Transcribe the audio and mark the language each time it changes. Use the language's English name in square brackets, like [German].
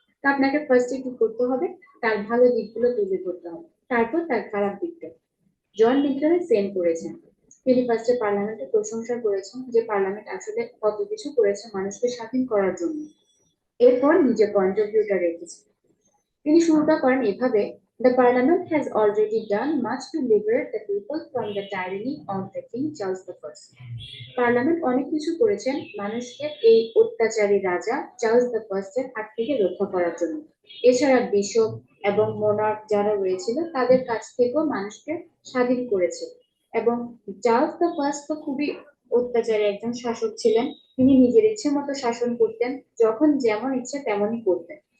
[Bangla] তো আপনাকে ফার্স্টে কি করতে হবে, তার ভালো দিকগুলো তুলে ধরতে হবে, তারপর তার খারাপ দিকটা। জন মিল্টন সেম করেছেন। তিনি ফার্স্টে পার্লামেন্টের প্রশংসা করেছেন যে পার্লামেন্ট আসলে কত কিছু করেছে মানুষকে স্বাধীন করার জন্য, এরপর নিজের পয়েন্ট অফ ভিউটা রেখেছেন। তিনি শুরুটা করেন এভাবে, [English] "The Parliament has already done much to liberate the people from the tyranny of the King Charles I." [Bangla] Parliament অনেক কিছু করেছেন মানুষকে এই অত্যাচারী রাজা চার্লস দ্য ফার্স্টের হাত থেকে রক্ষা করার জন্য। এছাড়া বিশপ এবং মোনার্ক যারা রয়েছিল তাদের কাছ থেকেও মানুষকে স্বাধীন করেছে। এবং চার্লস দ্য ফার্স্ট তো খুবই অত্যাচারী একজন শাসক ছিলেন, তিনি নিজের ইচ্ছে মতো শাসন করতেন, যখন যেমন ইচ্ছে তেমনই করতেন।